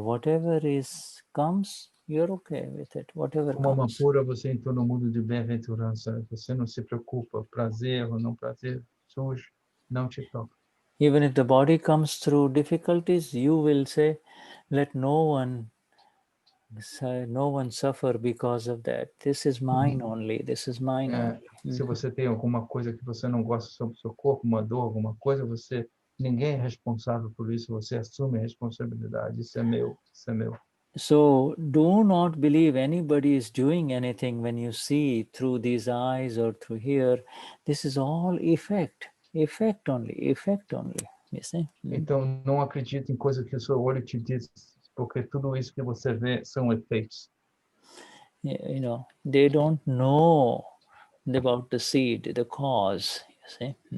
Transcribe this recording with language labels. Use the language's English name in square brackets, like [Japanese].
[English] Whatever comes, you're okay with it. Whatever [Portuguese] Como alma [English] comes. [Portuguese] pura, você entrou no mundo de bem-aventurança. Você não se preocupa, prazer ou não prazer, sujo, não te toca. [English] Even if the body comes through difficulties, you will say, let no one suffer because of that. This is mine only. This is mine only. [Portuguese] Se você tem alguma coisa que você não gosta sobre o seu corpo, uma dor, alguma coisa, ninguém é responsável por isso, você assume a responsabilidade. Isso é meu, isso é meu. [English] So do not believe anybody is doing anything when you see through these eyes or through here. This is all effect only, you see? [Portuguese] Então, não acredite em coisa que o seu olho te diz, porque tudo isso que você vê são efeitos. [English] You know, they don't know about the seed, the cause, you see?